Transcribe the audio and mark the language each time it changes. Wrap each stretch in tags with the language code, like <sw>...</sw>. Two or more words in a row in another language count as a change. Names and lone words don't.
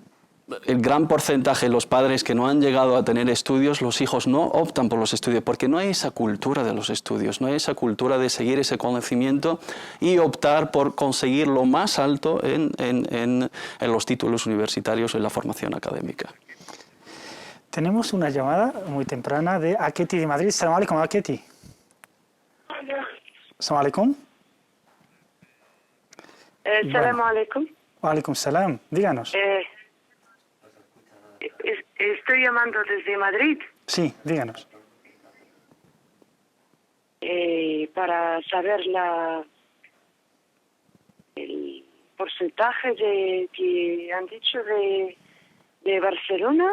<es>Cuando el gran porcentaje de los padres que no han llegado a tener estudios, los hijos no optan por los estudios, porque no hay esa cultura de los estudios, no hay esa cultura de seguir ese conocimiento y optar por conseguir lo más alto en los títulos universitarios o en la formación académica. Tenemos una llamada muy temprana de Aketi de Madrid.</es> <ar>سلام عليكم, Aketi. سلام عليكم. سلام عليكم. وعليكم السلام.</ar> <es>Díganos. Estoy llamando desde Madrid Sí, díganos. para saber el porcentaje que han dicho de Barcelona.</es>